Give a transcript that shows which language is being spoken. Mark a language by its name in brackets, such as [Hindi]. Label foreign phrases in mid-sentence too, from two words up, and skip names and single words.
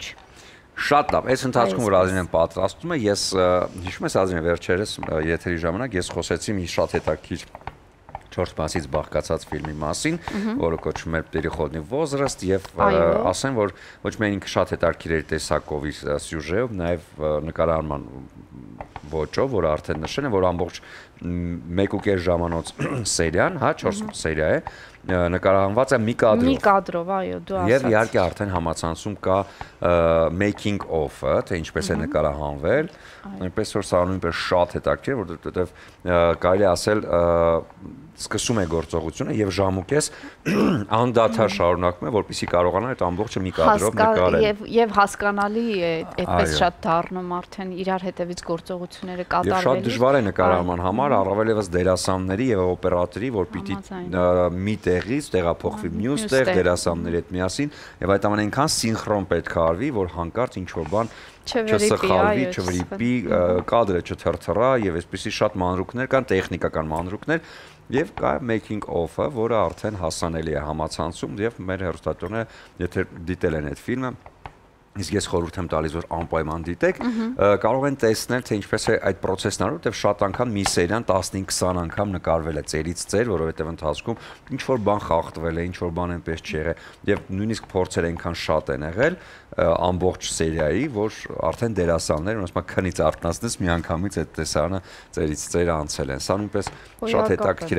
[Armenian] Շատ լավ, այս ընթացքում որ Ազրինեն պատրաստում է, ես հիշում ես Ազրին վերջերս եթերի ժամանակ ես խոսեցի մի շատ հետաքրքիր 4 մասից բաղկացած ֆիլմի մասին, որը կոչվում է Переходный возраст եւ ասեմ, որ ոչ միայն ինքը շատ հետաքրքիր էր տեսակով իր սյուժեով, նաեւ նկարահանման ոճով, որ արդեն նշել են, որ ամբողջ 1.5 ժամանոց սերիան, հա, 4 սերիա է, նկարահանված է մի կադրով, այո, դու ասած։ Եվ իհարկե արդեն համացանցում կա [English] making of- [Armenian] ը, թե ինչպես է նկարահանվել, այնպես որ սա նույնպես շատ հետաքրքիր, որովհետև կարելի ասել սկսում է գործողությունը եւ ժամուկես անդադար շարունակում է, որպեսզի կարողանա այդ ամբողջը մի կադրով նկարել։ Եվ հասկանալի է այդպես շատ դառնում արդեն իրար հետևից գործողությունները կատարվելիս։ Եվ շատ դժվար է նկարահանման համար, առավել եւս դերասանների եւ օպերատորի, որ պիտի մի տեղից տեղափոխվի մյուս տեղ դերասանների հետ միասին, եւ այդ ամենը այնքան սինխրոն պետք է արվի, որ հանկարծ ինչ որ բան չսխալվի, չվրիպի, կադրը չթրթռա եւ այսպեսի շատ մանրուքներ կան, տեխնիկական մանրուքներ եւ կա [English] making of- [Armenian] ը, որը արդեն հասանելի է համացանցում եւ մեր հեռուստատորները, եթե դիտել են այդ ֆիլմը, իսկ ես խորհուրդ եմ տալիս, որ անպայման դիտեք, կարող են տեսնել, թե ինչպես է այդ process-ն արվում, որտեղ շատ անգամ մի սերիան 15-20 անգամ նկարվել է ծերից ծեր, որովհետև ընթացքում ինչ որ բան խախտվել է, ինչ որ բան այնպես չի եղել, եւ նույնիսկ փորձեր այնքան շատ են եղել ամբողջ սերիայի, որ արդեն դերասանները ոնց քնից արտնացնես մի անգամից այդ տեսարանը ծերից ծեր անցել են։ Սա նույնպես շատ հետաքրքիր է։